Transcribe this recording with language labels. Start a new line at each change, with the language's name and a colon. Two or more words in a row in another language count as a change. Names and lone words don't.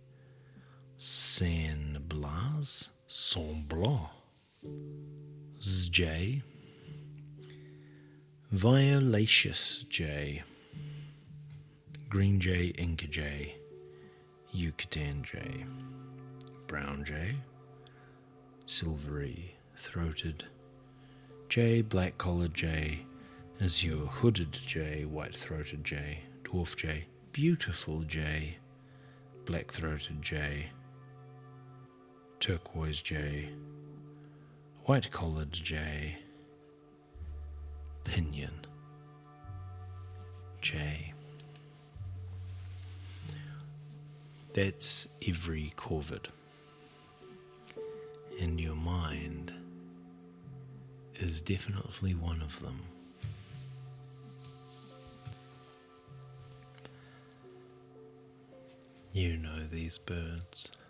English: San Blas, jay, violaceous jay, green jay, Inca jay, Yucatan jay, brown jay, silvery throated jay, black collared jay, is your hooded jay, white-throated jay, dwarf jay, beautiful jay, black-throated jay, turquoise jay, white-collared jay, pinion jay. That's every Corvid, and your mind is definitely one of them. You know these birds.